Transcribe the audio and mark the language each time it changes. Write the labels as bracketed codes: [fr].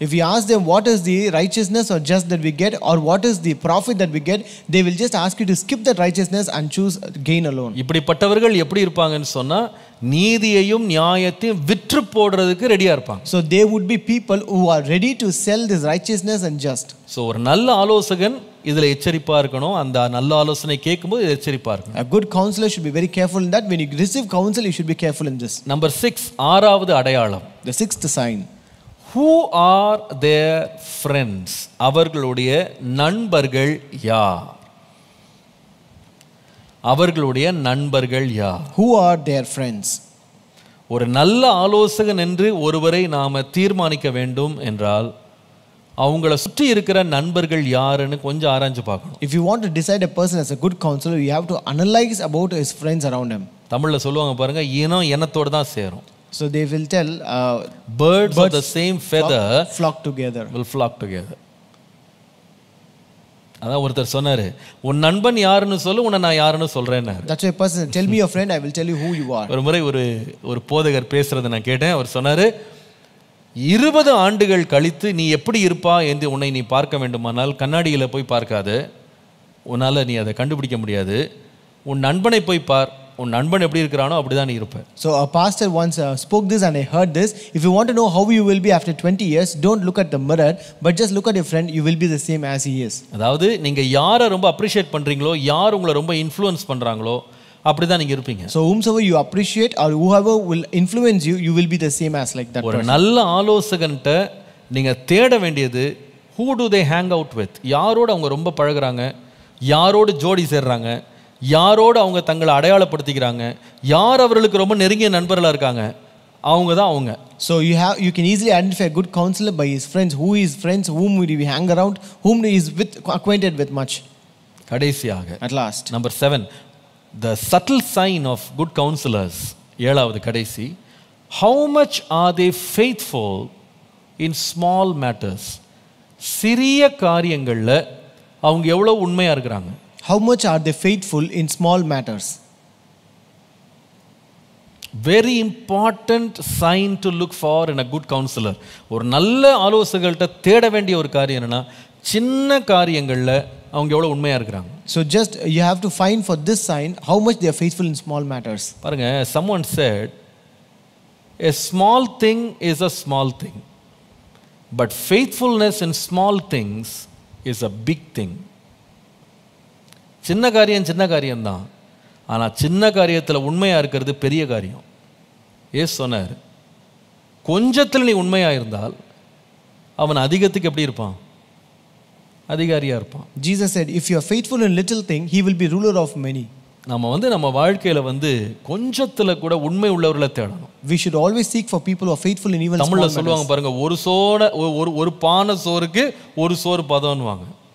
[en] If we ask them what is the righteousness or just that we get, or what is the profit that we get, they will just ask you to skip that righteousness and choose gain alone. [ta] இப்படிப்பட்டவர்கள் எப்படி இருப்பாங்கன்னு சொன்னா, நீதியையும் நியாயத்தையும் விற்று போடுறதுக்கு ரெடியா இருப்பாங்க. [en] So they would be people who are ready to sell this righteousness and just. [ta] So ஒரு நல்ல ஆலோசகன் இதுல எச்சரிப்பா இருக்கணும். அந்த நல்ல ஆலோசனை கேட்கும்போது எச்சரிப்பா இருக்கணும். [en] A good counselor should be very careful in that. When you receive counsel, you should be careful in this. [ta] Number 6, ஆறாவது அடையாளம். [en] The sixth sign. Who are their friends? [ta] அவர்களுடைய நண்பர்கள் யார்? அவர்களுடைய நண்பர்கள் யார்? [en] Who are their friends? [ta] ஒரு நல்ல ஆலோசகன் என்று ஒருவரை நாம தீர்மானிக்க வேண்டும் என்றால் அவங்கள சுற்றி இருக்கிற நண்பர்கள் யாருன்னு கொஞ்சம் ஆராய்ஞ்சு பார்க்கணும். [en] If you want to decide a person as a good counselor, you have to analyze about his friends around him. [ta] தமிழ்ல சொல்லுவாங்க பாருங்க, இனம் இனத்தோட தான் சேரும். [en] So they will tell birds of the same feather flock together. will flock together. [ta] அதான் ஒருத்தர் சொன்னாரு, உன் நண்பன் யாருன்னு சொல்லு, உன்னை நான் யாருன்னு சொல்றேன்னு. [en] That's why a person, tell me your friend, I will tell you who you are. [ta] ஒரு முறை ஒரு போதகர் பேசுறதை நான் கேட்டேன். அவர் சொன்னாரு, 20 ஆண்டுகள் கழித்து நீ எப்படி இருப்பா என்று உன்னை நீ பார்க்க வேண்டுமானால் கண்ணாடியில் போய் பார்க்காது, உன்னால் நீ அதை கண்டுபிடிக்க முடியாது. உன் நண்பனை போய் பார், உன் நண்பன் எப்படி இருக்கிறானோ அப்படிதான் நீ இருப்ப. [en] So a pastor once spoke this and I heard this. If you want to know how you will be after 20 years, don't look at the mirror, but just look at your friend. You will be the same as he is. [ta] அதாவது நீங்க யாரை ரொம்ப appreciate பண்றீங்களோ, யார் உங்களை ரொம்ப influence பண்றாங்களோ அப்படிதான் நீங்க இருப்பீங்க. [en] So whomsoever you appreciate or whoever will influence you, you will be the same as like that [ta] ஒரு [en] person. [ta] நல்ல ஆலோசகன்ட்ட நீங்க தேட வேண்டியது, [en] who do they hang out with? [ta] யாரோட அவங்க ரொம்ப பழகுறாங்க, யாரோடு ஜோடி சேர்றாங்க, யாரோடு அவங்க தங்களை அடையாளப்படுத்திக்கிறாங்க, யார் அவர்களுக்கு ரொம்ப நெருங்கிய நண்பர்களா இருக்காங்க, அவங்க தான் அவங்க. [en] So you can easily identify a good counselor by his friends, who is friends, whom will he hang around, whom he is acquainted with much. [ta] கடைசியாக [en] At last, number 7, the subtle sign of good counselors. [ta] ஏழாவது கடைசி, [en] how much are they faithful in small matters? [ta] சிறிய காரியங்கள்ல அவங்க எவ்வளவு உண்மையா இருக்கிறாங்க. [en] how much are they faithful in small matters? Very important sign to look for in a good counselor. [ta] ஒரு நல்ல ஆலோசகர்கள்ட்ட தேட வேண்டிய ஒரு காரியம் என்னன்னா, சின்ன காரியங்கள்ல அவங்க எவ்வளவு உண்மையா இருக்கிறாங்க. [en] So just you have to find for this sign how much they are faithful in small matters. பாருங்க, someone said, a small thing is a small thing, but faithfulness in small things is a big thing. [ta] சின்ன காரியம் தான், ஆனா சின்ன காரியத்துல உண்மையா இருக்கிறது பெரிய காரியம். ஏசு சொன்னார், கொஞ்சத்தில் நீ உண்மையா இருந்தால் அவன் அதிகத்துக்கு எப்படி இருப்பான்? அதிகாரியா இருப்பான். [en] Jesus said, if you are faithful in little thing, he will be ruler of many. [ta] நம்ம வாழ்க்கையில கொஞ்சத்துல கூட உண்மை உள்ளவர்களை தேடணும். [en] We should always seek for people who are faithful in even small [ta] தமிழ்ல [en] matters. [ta] சொல்லுவாங்க பாருங்க, ஒரு பானை சோறுக்கு ஒரு சோறு பதம்னுவாங்க.